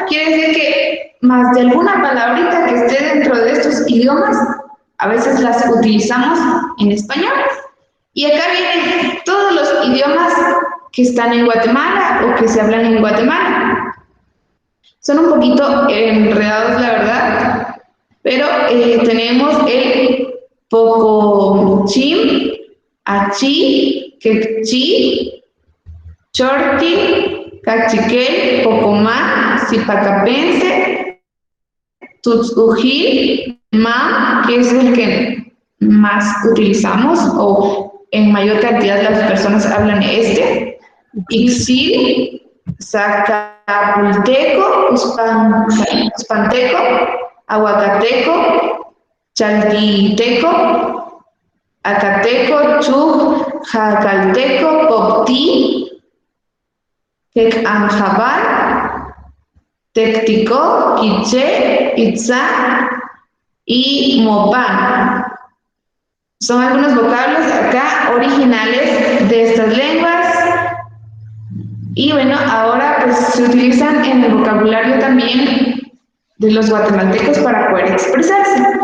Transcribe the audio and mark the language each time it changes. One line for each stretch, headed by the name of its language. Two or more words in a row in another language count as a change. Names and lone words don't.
Spanish: Quiere decir que más de alguna palabrita que esté dentro de estos idiomas, a veces las utilizamos en español. Y acá vienen todos los idiomas que están en Guatemala o que se hablan en Guatemala. Son un poquito enredados, la verdad, pero tenemos el Pocochim, Achí, Quechí, Chorti, Cachiquel, Pocomá, Zipacapense, Tutzujil, Ma, que es el que más utilizamos o en mayor cantidad las personas hablan Ixil, Zacapulteco, Uspanteco, Aguacateco, Chaltiteco, Acateco, Chuj, Jacalteco, Popti, Quecanjabal, Tectico, Quiché, Itzá y Mopán. Son algunos vocablos acá originales de estas lenguas. Y bueno, ahora pues se utilizan en el vocabulario también de los guatemaltecos para poder expresarse.